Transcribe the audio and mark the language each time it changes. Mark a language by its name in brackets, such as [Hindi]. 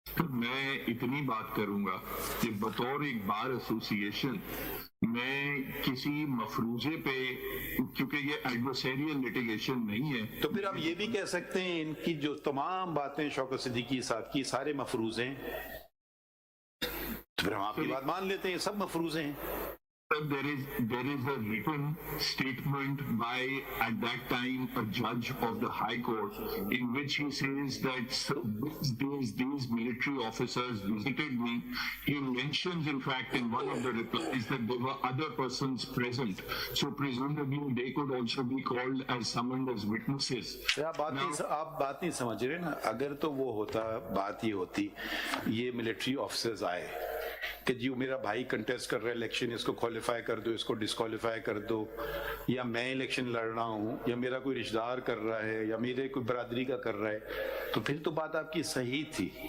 [Urdu] میں اتنی بات کروں گا کہ بطور ایک بار ایسوسی ایشن میں کسی مفروضے پہ، کیونکہ یہ ایڈورسریل لیٹیگیشن نہیں ہے، تو پھر آپ یہ بھی کہہ سکتے ہیں ان کی جو تمام باتیں شوکت صدیقی صاحب کی سارے مفروضے ہیں، تو پھر ہم آپ کی بات مان لیتے ہیں سب مفروضے ہیں۔ [English] there is a written statement by, at that time, a judge of the High Court, in which he says that these military officers visited me. He mentions, in fact, in one of the replies that there were other persons present, so presumably they could also be called as summoned as witnesses. [Urdu] آپ بات نہیں سمجھ رہے نا، اگر تو وہ ہوتا، بات یہ ہوتی یہ ملٹری آفیسرز آئے کہ جی میرا بھائی کنٹیسٹ کر رہا ہے الیکشن، اس کو کوالیفائی کر دو، اس کو ڈسکوالیفائی کر دو، یا میں الیکشن لڑ رہا ہوں، یا میرا کوئی رشتہ دار کر رہا ہے، یا میرے کوئی برادری کا کر رہا ہے، تو پھر تو بات آپ کی صحیح تھی۔